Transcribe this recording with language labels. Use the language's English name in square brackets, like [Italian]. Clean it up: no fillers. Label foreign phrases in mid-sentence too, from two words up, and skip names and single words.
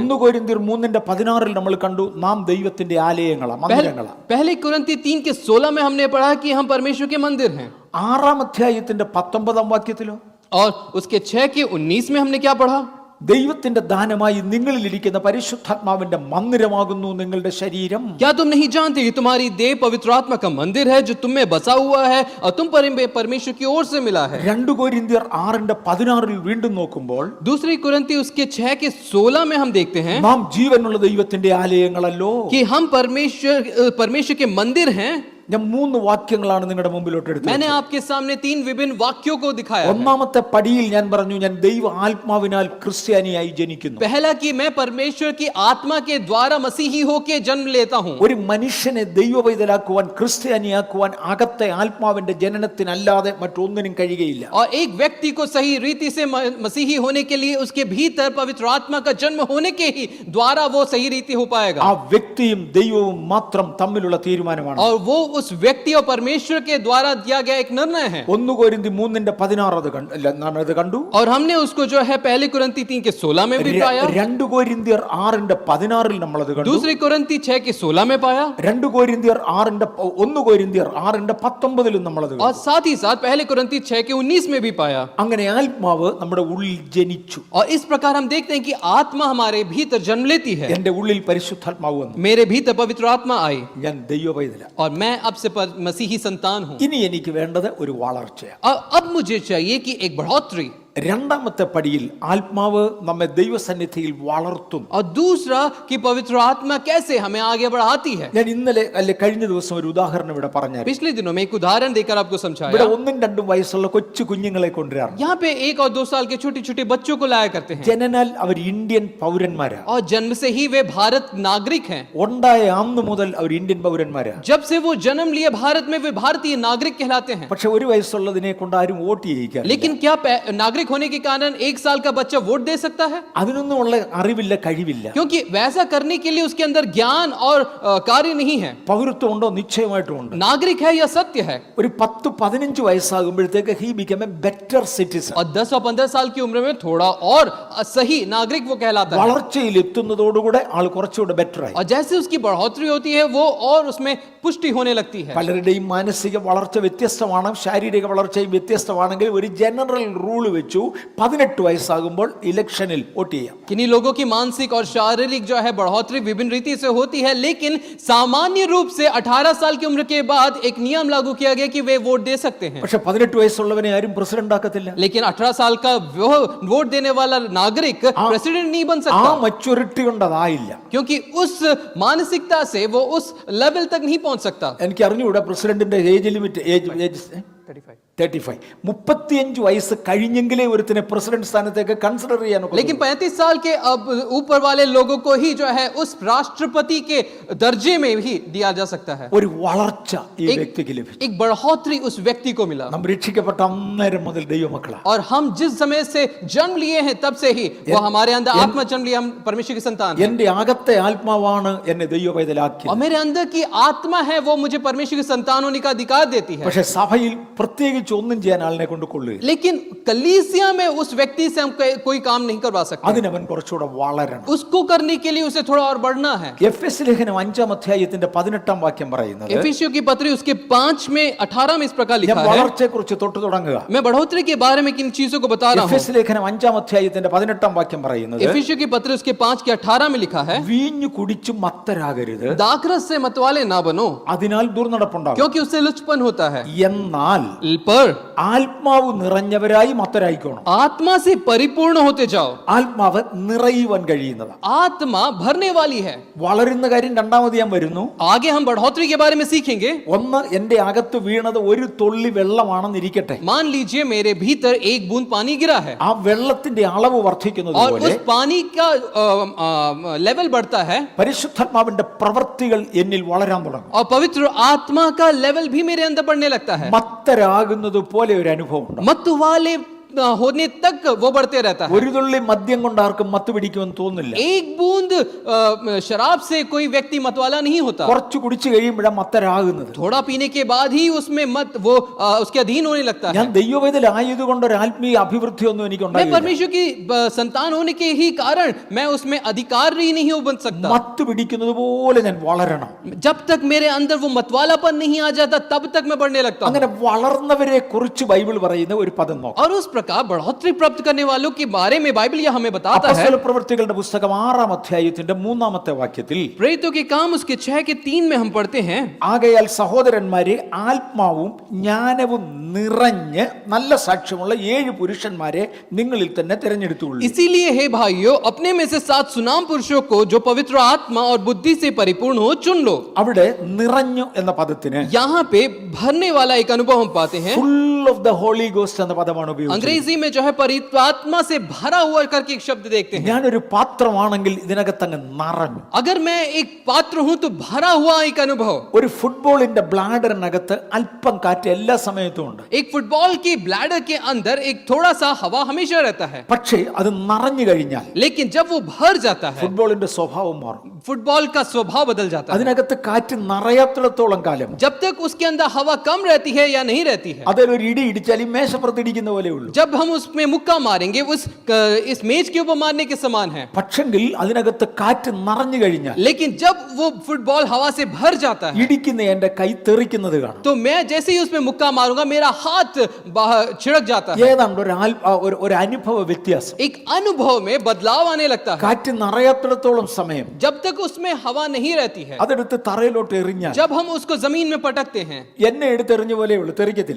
[Malayalam] 1 കൊരിന്ത്യർ 3:16 നമ്മൾ കണ്ടു, നാം ദൈവത്തിന്റെ ആലയങ്ങളാണ്, മന്ദിരങ്ങളാണ്. [Hindi] पहले कुरिन्ती 3:16 में हमने पढ़ा कि हम परमेश्वर के मंदिर हैं। [Malayalam] 6-ാം അധ്യായത്തിന്റെ 19-ാം വാക്യത്തിലോ, [Hindi] और उसके 6:19 में हमने क्या पढ़ा? [Malayalam] ദൈവത്തിന്റെ ദാനമായി നിങ്ങളിൽ ഇരിക്കുന്ന പരിശുദ്ധാത്മാവിന്റെ മന്ദിരമാകുന്നു നിങ്ങളുടെ ശരീരം. [Hindi] क्या तुम नहीं जानते कि तुम्हारी देह पवित्र आत्मा का मंदिर है जो तुम में बसा हुआ है और तुम परमेश्वर की ओर से मिला है? [Malayalam] 2 കൊരിന്ത്യർ 6:16 വീണ്ടും നോക്കുമ്പോൾ, [Hindi] दूसरी कुरिन्ती उसके 6:16 में हम देखते हैं [Malayalam] നാം ജീവനുള്ള ദൈവത്തിന്റെ ആലയങ്ങളല്ലോ. [Hindi] कि हम परमेश्वर के मंदिर हैं। [Malayalam] ഞാൻ 3 വാക്യങ്ങളാണ് നിങ്ങളുടെ മുമ്പിലോട്ട് എടുത്തത്. [Hindi] मैंने आपके सामने 3 विभिन्न वाक्यों को दिखाया है। [Malayalam] ഒന്നാമത്തെ പടിയിൽ ഞാൻ പറഞ്ഞു, ഞാൻ ദൈവ ആത്മാവിനാൽ ക്രിസ്ത്യാനിയായി ജനിക്കുന്നു. [Hindi] पहला कि मैं परमेश्वर की आत्मा के द्वारा मसीही होके जन्म लेता हूं। [Malayalam] ഒരു മനുഷ്യനെ ദൈവവൈതലാക്കുവാൻ, ക്രിസ്ത്യാനിയാക്കുവാൻ അകത്തെ ആത്മാവിന്റെ ജനനത്തിനല്ലാതെ മറ്റൊന്നിനും കഴിയുകയില്ല. [Hindi] और एक व्यक्ति को सही रीति से मसीही होने के लिए उसके भीतर पवित्र आत्मा का जन्म होने के ही द्वारा वो सही रीति हो पाएगा। [Malayalam] ആ വ്യക്തിയും ദൈവവും മാത്രം തമ്മിലുള്ള തീരുമാനമാണ്. [Hindi] और वो उस व्यक्ति और परमेश्वर के द्वारा दिया गया एक निर्णय है। [Malayalam] 1 കൊരിന്ത്യർ 3:16 അത് കണ്ടു. [Hindi] और हमने उसको जो है पहले कुरिन्ती 3:16 में भी पाया। [Malayalam] 2 കൊരിന്ത്യർ 6:16 നമ്മൾ അത് കണ്ടു. [Hindi] दूसरी कुरिन्ती 6:16 में पाया। [Malayalam] 1 കൊരിന്ത്യർ 6:19 നമ്മൾ അത് [Hindi] और [Malayalam] കണ്ടു. [Hindi] साथ ही साथ पहले कुरिन्ती 6:19 में भी पाया। [Malayalam] അങ്ങനെ ആത്മാവ് നമ്മുടെ ഉള്ളിൽ ജനിച്ചു. [Hindi] और इस प्रकार हम देखते हैं कि आत्मा हमारे भीतर जन्म लेती है। [Malayalam] എന്റെ ഉള്ളിൽ പരിശുദ്ധാത്മാവ് വന്നു. [Hindi] मेरे भीतर पवित्र आत्मा आई [Malayalam] ഞാൻ ദൈവവൈതല. [Hindi] और मैं अब से मसीही संतान हूं। [Malayalam] ഇനി എനിക്ക് വേണ്ടത് ഒരു വളർച്ചയാണ്. [Hindi] अब मुझे चाहिए कि एक बढ़ोतरी, [Malayalam] രണ്ടാമത്തെ പടിയിൽ ആത്മാവ് നമ്മെ ദൈവസന്നിധിയിൽ വളർത്തും. [Hindi] और दूसरा कि पवित्र आत्मा कैसे हमें आगे बढ़ाती है। [Malayalam] ഞാൻ ഇന്നലെ കഴിഞ്ഞ ദിവസം ഒരു ഉദാഹരണം ഇവിടെ പറഞ്ഞു. [Hindi] पिछले दिनों में एक उदाहरण देकर आपको [Malayalam] ഇവിടെ [Hindi] समझाया। [Malayalam] 1-2 വയസ്സുള്ള കൊച്ചു കുഞ്ഞുങ്ങളെ കൊണ്ടുവരാറുണ്ട്. [Hindi] यहाँ पे 1 और 2 साल के छोटे छोटे बच्चों को लाया करते हैं, [Malayalam] ജനനാൽ അവർ ഇന്ത്യൻ പൗരന്മാരാണ്. [Hindi] और जन्म से ही वे भारत नागरिक हैं। [Malayalam] ഉണ്ടായ അന്ന് മുതൽ അവർ ഇന്ത്യൻ പൗരന്മാരാണ്. [Hindi] जब से वो जन्म लिए भारत में, वे भारतीय नागरिक कहलाते हैं। [Malayalam] പക്ഷെ 1 വയസ്സുള്ളതിനെ കൊണ്ട് ആരും വോട്ട് ചെയ്യിക്കാൻ. [Hindi] लेकिन क्या नागरिक होने के कारण 1 साल का बच्चा वोट दे सकता है? [Malayalam] അതിനൊന്നുമുള്ള അറിവില്ല, കഴിവില്ല. [Hindi] क्योंकि वैसा करने के लिए उसके अंदर ज्ञान और कार्य नहीं है। [Malayalam] പൗരത്വം ഉണ്ടോ? നിശ്ചയമായിട്ടും ഉണ്ട്. [Hindi] नागरिक है या सत्य है। [Malayalam] ഒരു 10-15 വയസ്സാകുമ്പോഴത്തേക്ക് [English] he became a better citizen. [Hindi] और 10 और 15 साल की उम्र में थोड़ा और सही नागरिक वो कहलाता है। [Malayalam] വളർച്ചയിൽ എത്തുന്നതോടുകൂടെ ആൾ കുറച്ചുകൂടെ ബെറ്റർ ആയി. [Hindi] और जैसे उसकी बढ़ोतरी होती है, वो और उसमें पुष्टि होने लगती है। [Malayalam] പലരുടെയും മാനസിക വളർച്ച വ്യത്യസ്തമാണ്, ശാരീരിക വളർച്ചയും വ്യത്യസ്തമാണെങ്കിൽ ഒരു [English] general rule [Malayalam] വെച്ചു 18 വയസ്സാകുമ്പോൾ ഇലക്ഷനിൽ വോട്ട് ചെയ്യാം. [Hindi] किन्हीं लोगों की मानसिक और शारीरिक जो है बढ़ोतरी विभिन्न रीति से होती है, लेकिन सामान्य रूप से 18 साल की उम्र के बाद एक नियम लागू किया गया कि वे वोट दे सकते हैं। [Malayalam] പക്ഷെ 18 വയസ്സുള്ളവനെ ആരും പ്രസിഡന്റ് ആക്കത്തില്ല. [Hindi] लेकिन 18 साल का वो वोट देने वाला नागरिक प्रेसिडेंट नहीं बन [Malayalam] ആ [Hindi] सकता, [Malayalam] മച്യൂരിറ്റി കൊണ്ടതായില്ല. [Hindi] क्योंकि उस मानसिकता से वो उस लेवल तक नहीं पहुंच सकता। [Malayalam] എനിക്ക് അറിഞ്ഞുകൂടാ പ്രസിഡന്റിന്റെ [English] age limit. [Malayalam] ഏജ് 35. 35 വയസ്സ് കഴിഞ്ഞെങ്കിലേ ഒരുത്തിനെ പ്രസിഡന്റ് സ്ഥാനത്തേക്ക് കൺസിഡർ ചെയ്യാൻ ഒക്കൂ. [Hindi] लेकिन 35 साल के अब ऊपर वाले लोगों को ही जो है उस राष्ट्रपति के दर्जे में ही दिया जा सकता है। [Malayalam] ഒരു വളർച്ച ഈ വ്യക്തിക്ക് ലഭിച്ചു. [Hindi] एक बढ़ोतरी उस व्यक्ति को मिला। [Malayalam] നാം രക്ഷിക്കപ്പെട്ട അന്നേരം മുതൽ ദൈവമക്കളാണ്. [Hindi] और हम जिस समय से जन्म लिए हैं तब से ही वो हमारे अंदर आत्मा जन्म लिया, हम परमेश्वर की संतान हैं। [Malayalam] എന്റെ അകത്തെ ആത്മാവാണ് എന്നെ ദൈവപൈതലാക്കിയത്. [Hindi] और मेरे अंदर की आत्मा है, वो मुझे परमेश्वर की संतान होने का अधिकार देती है। [Malayalam] പക്ഷെ സഭയിൽ പ്രത്യേകിച്ച് ഒന്നും ചെയ്യാൻ ആളിനെ കൊണ്ട് കൊള്ളുകയില്ല. [Hindi] लेकिन कलीसिया में उस व्यक्ति से हम कोई काम नहीं करवा सकते। [Malayalam] അതിനവൻ കുറച്ചുകൂടെ വളരണം. [Hindi] उसको करने के लिए उसे थोड़ा और बढ़ना है। [Malayalam] എഫെസ് ലേഖനം 5-ാം അധ്യായത്തിന്റെ 18-ാം വാക്യം പറയുന്നത്, [Hindi] एफिसियों की पत्री उसके 5 में 18 में इस प्रकार [Malayalam] ഞാൻ [Hindi] लिखा है। [Malayalam] വളർച്ചയെ കുറിച്ച് തൊട്ട് തുടങ്ങുക. [Hindi] मैं बढ़ोतरी के बारे में किन चीजों को बता रहा हूँ। [Malayalam] എഫെസ് ലേഖനം 5-ാം അധ്യായത്തിന്റെ 18-ാം വാക്യം പറയുന്നത്, [Hindi] एफिसियों की पत्री उसके 5 के 18 में लिखा है, [Malayalam] വീഞ്ഞു കുടിച്ചു മത്തരാകരുത്, [Hindi] दाखरस से मतवाले ना बनो, [Malayalam] അതിനാൽ ദുർനടപ്പുണ്ടാകും. [Hindi] क्योंकि उससे लुचपन होता है। [Malayalam] എന്നാൽ [Hindi] पर [Malayalam] ആത്മാവ് നിറഞ്ഞവരായി മത്തരായിക്കോണം. [Hindi] आत्मा से परिपूर्ण होते जाओ। [Malayalam] ആത്മാവ് നിറയുവാൻ കഴിയുന്നതാണ്. [Hindi] आत्मा भरने वाली है। [Malayalam] വളരുന്ന കാര്യം രണ്ടാമത് ഞാൻ വരുന്നു. [Hindi] आगे हम बढ़ोतरी के बारे में सीखेंगे। [Malayalam] ഒന്ന്, എന്റെ അകത്ത് വീണത് ഒരു തുള്ളി വെള്ളമാണെന്നിരിക്കട്ടെ. [Hindi] मान लीजिए मेरे भीतर एक बूंद पानी गिरा है, [Malayalam] ആ വെള്ളത്തിന്റെ അളവ് വർദ്ധിക്കുന്നത് [Hindi] और [Malayalam] പോലെ [Hindi] उस पानी का लेवल बढ़ता है, [Malayalam] പരിശുദ്ധാത്മാവിന്റെ പ്രവൃത്തികൾ എന്നിൽ വളരാൻ തുടങ്ങും. [Hindi] और पवित्र आत्मा का लेवल भी मेरे अंदर बढ़ने लगता है। [Malayalam] മത്തരാകുന്നത് പോലെ ഒരു അനുഭവം ഉണ്ട്. [Hindi] मत वाले होने तक वो बढ़ते रहता है। [Malayalam] ഒരു തുള്ളി മദ്യം കൊണ്ട് ആർക്കും മത്ത് പിടിക്കുമെന്ന് തോന്നുന്നില്ല. [Hindi] एक बूंद शराब से कोई व्यक्ति मतवाला नहीं होता। [Malayalam] കുറച്ച് കുടിച്ചു കഴിയുമ്പോഴാണ് മത്തരാകുന്നത്. [Hindi] थोड़ा पीने के बाद ही उसमें मत वो उसके अधीन होने लगता है। [Malayalam] ഞാൻ ദൈവവേദലായതുകൊണ്ട് ഒരു ആത്മീയ അഭിവൃദ്ധിയൊന്നും എനിക്ക് [Hindi] मैं [Malayalam] ഉണ്ടായില്ല. [Hindi] परमेश्वर की संतान होने के ही कारण मैं उसमें अधिकारी नहीं हो बन सकता। [Malayalam] മത്ത് പിടിക്കുന്നത് പോലെ ഞാൻ വളരണം. [Hindi] जब तक मेरे अंदर वो मतवालापन नहीं आ जाता, तब तक मैं बढ़ने लगता हूं। [Malayalam] അങ്ങനെ വളർന്നവരെ കുറിച്ച് ബൈബിൾ പറയുന്ന ഒരു പദം നോക്കാം. [Hindi] और उस प्रकार बढ़ोतरी प्राप्त करने वालों के बारे में बाइबल यह हमें बताता है। [Malayalam] അപ്പോസ്തല പ്രവൃത്തികളുടെ പുസ്തകം 6-ാം അധ്യായത്തിന്റെ 3-ാമത്തെ വാക്യത്തിൽ, [Hindi] प्रेरितों के काम उसके 6 के 3 में हम पढ़ते हैं, [Malayalam] ആകയാൽ സഹോദരന്മാരെ ആത്മാവും ജ്ഞാനവും നിറഞ്ഞ് നല്ല സാക്ഷ്യമുള്ള 7 പുരുഷന്മാരെ നിങ്ങളിൽ തന്നെ തിരഞ്ഞെടുത്തുകൊള്ളു. [Hindi] इसीलिए हे भाइयों, अपने में से 7 सुनाम पुरुषों को जो पवित्र आत्मा और बुद्धि से परिपूर्ण हो चुन लो। [Malayalam] അവിടെ നിറഞ്ഞു എന്ന പദത്തിന് [Hindi] यहाँ पे भरने वाला एक अनुभव हम पाते हैं। [English] full of the Holy Ghost [Malayalam] എന്ന പദമാണ് ഉപയോഗിച്ചത്. [Hindi] अंग्रेजी में जो है पवित्र आत्मा से भरा हुआ करके एक शब्द देखते हैं। [Malayalam] ഞാനൊരു പാത്രമാണെങ്കിൽ ഇതിനകത്തങ്ങ് നിറഞ്ഞു. [Hindi] अगर मैं एक पात्र हूं तो भरा हुआ एक अनुभव। [Malayalam] ഒരു ഫുട്ബോളിന്റെ ബ്ലാഡറിനകത്ത് അല്പം കാറ്റ് എല്ലാ സമയത്തും ഉണ്ട്. [Hindi] एक फुटबॉल की ब्लैडर के अंदर एक थोड़ा सा हवा हमेशा रहता है, [Malayalam] പക്ഷേ അത് നിറഞ്ഞു കഴിഞ്ഞാൽ [Hindi] लेकिन जब वो भर जाता है, [Malayalam] ഫുട്ബോളിന്റെ സ്വഭാവം മാറും. [Hindi] फुटबॉल का स्वभाव बदल जाता है। [Malayalam] അതിനകത്ത് കാറ്റ് നിറയാത്തിടത്തോളം കാലം [Hindi] जब तक उसके अंदर हवा कम रहती है या नहीं रहती है, [Malayalam] അതിലൊരു ഇടി ഇടിച്ചാൽ ഈ മേശപ്പുറത്ത് ഇടിക്കുന്ന പോലെ ഉള്ളൂ. [Hindi] जब हम उसमें मुक्का मारेंगे इस मेज के ऊपर मारने के समान है। [Malayalam] പക്ഷെങ്കിൽ അതിനകത്ത് കാറ്റ് നിറഞ്ഞു കഴിഞ്ഞാൽ [Hindi] लेकिन जब वो फुटबॉल हवा से भर जाता है [Malayalam] ഇടിക്കുന്ന എന്റെ കൈ തെറിക്കുന്നത് കാണും. [Hindi] तो मैं जैसे ही उसमें मुक्का मारूंगा मेरा हाथ बाहर छिड़क जाता है। [Malayalam] ഏതാണ്ട് ഒരു അനുഭവ വ്യത്യാസം. [Hindi] एक अनुभव में बदलाव आने लगता है। [Malayalam] കാറ്റ് നിറയാത്തിടത്തോളം സമയം [Hindi] जब तक उसमें हवा नहीं रहती है, [Malayalam] അതെടുത്ത് തറയിലോട്ട് എറിഞ്ഞാൽ [Hindi] जब हम उसको जमीन में पटकते हैं [Malayalam] എന്നെ എടുത്തെറിഞ്ഞ പോലെ ഉള്ളു, തെറിക്കത്തില്ല.